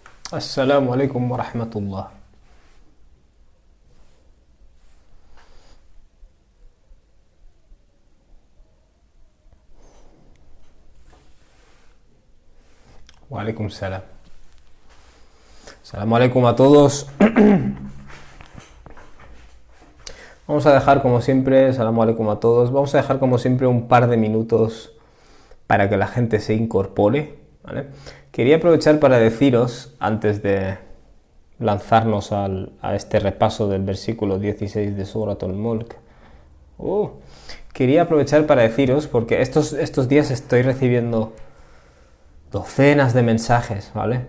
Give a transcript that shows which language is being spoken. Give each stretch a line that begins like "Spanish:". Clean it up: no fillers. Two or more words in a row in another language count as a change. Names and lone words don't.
Arabic: السلام عليكم ورحمة الله. وعليكم السلام. السلام عليكم
Spanish: a todos. Vamos a dejar como siempre,
Arabic: السلام عليكم
Spanish: a todos. Vamos a dejar como siempre un par de minutos para que la gente se incorpore, ¿vale? Quería aprovechar para deciros, antes de lanzarnos a este repaso del versículo 16 de Surat al-Mulk, quería aprovechar para deciros, porque estos días estoy recibiendo docenas de mensajes, ¿vale?